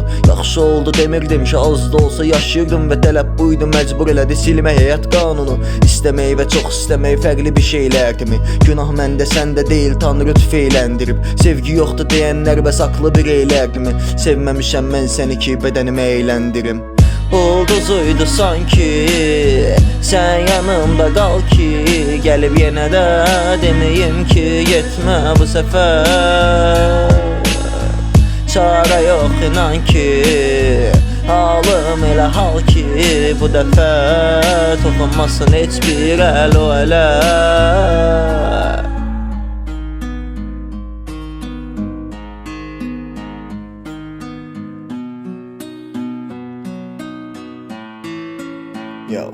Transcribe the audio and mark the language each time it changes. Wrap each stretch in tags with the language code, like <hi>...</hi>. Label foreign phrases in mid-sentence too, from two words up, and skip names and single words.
<az>Yaxşı oldu demirdim ki, az da olsa yaşayırdım və tələb buydu, məcbur elədi silmək həyat qanunu. İstəmək və çox istəmək fərqli bir şeylərdimi? Günah məndə səndə deyil, Tanrı tüfeyləndirib. Sevgi yoxdur deyənlər bəs haqlı bir eylərdimi? Sevməmişəm mən səni ki bədənimi eyləndirim.</az> <tr>Ulduzuydu sanki, sen yanımda kal ki, gelip yine de demeyim ki yetme bu sefer. Çare yok inan ki,</tr> <az>halım elə hal ki, bu dəfə toxunmasın heç bir əl o ələ. Yo.</az>